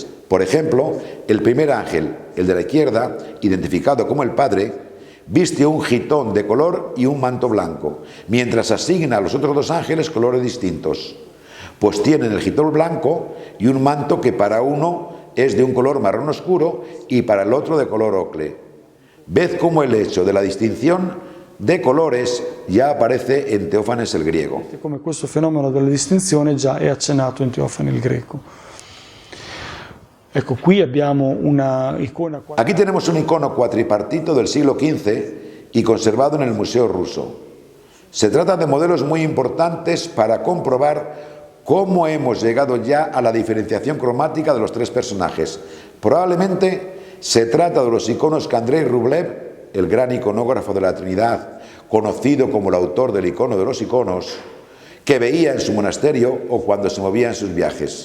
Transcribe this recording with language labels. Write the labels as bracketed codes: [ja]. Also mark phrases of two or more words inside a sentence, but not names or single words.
[es] Por ejemplo, el primer ángel, el de la izquierda, identificado como el Padre, viste un gitón de color y un manto blanco, mientras asigna a los otros dos ángeles colores distintos, pues tienen el gitón blanco y un manto que para uno es de un color marrón oscuro y para el otro de color ocre. Ved cómo el hecho de la distinción de colores ya aparece en Teófanes el griego. [it] Come questo fenomeno della distinzione già è accennato in Teofane il greco. Ecco, qui abbiamo una icona. [es] Aquí tenemos un icono cuatripartito del siglo XV y conservado en el Museo Ruso. Se trata de modelos muy importantes para comprobar cómo hemos llegado ya a la diferenciación cromática de los tres personajes. Probablemente se trata de los iconos que Andrei Rublev, el gran iconógrafo de la Trinidad, conocido como el autor del icono de los iconos, que veía en su monasterio o cuando se movía en sus viajes.